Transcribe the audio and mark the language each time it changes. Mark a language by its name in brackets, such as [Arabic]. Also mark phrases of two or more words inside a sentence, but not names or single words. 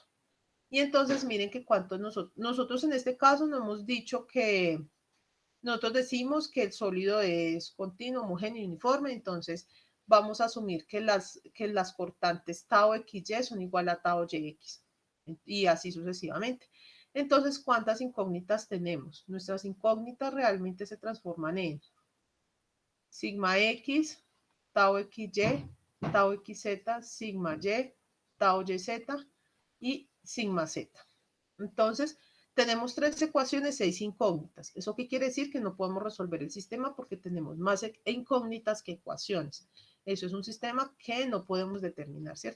[Spanish] Y entonces miren que cuántos nosotros en este caso no hemos dicho que nosotros decimos que el sólido es continuo, homogéneo y uniforme, entonces vamos a asumir que las cortantes tau xy son igual a tau yx y así sucesivamente. Entonces, ¿cuántas incógnitas tenemos? Nuestras incógnitas realmente se transforman en sigma x, tau xy, tau xz, sigma y, tau yz y sigma z. Entonces, tenemos tres ecuaciones, 6 incógnitas. ¿Eso qué quiere decir? Que no podemos resolver el sistema porque tenemos más incógnitas que ecuaciones. Eso es un sistema que no podemos determinar, ¿cierto?